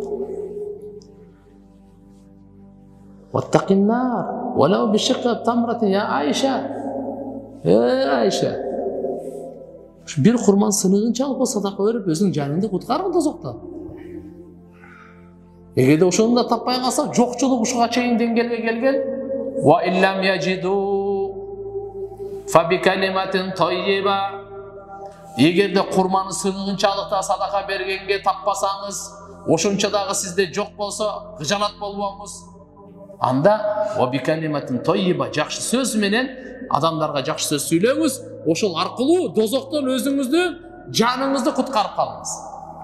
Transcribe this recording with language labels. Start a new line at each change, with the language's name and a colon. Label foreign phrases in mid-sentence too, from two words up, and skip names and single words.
Arabic: واتقي النار ولو بشق تمرة يا عائشة. Айша.
Kyrgyz: Бир курман сыныгын чалып садака берип, өзүнүн жаныңды куткаргын дозоктон. Эгерде ошону да таппай калса, жокчулук ушуга чейин деңгээлге келген.
Arabic: وإن لم يجد فبكلمة طيبة.
Kyrgyz: Эгерде курманы сыныгынчалыкта садака бергенге таппасаңыз, ошончо дагы сизде жок болсо, кыжалат болбоңуз. Анда
Arabic: وبكلمة طيبة,
Kyrgyz: жакшы сөз менен адамдарга жакшы сөз сүйлөңүз, ошол аркылуу дозоктон өзүңүздү, жаныңызды куткарып калыңыз.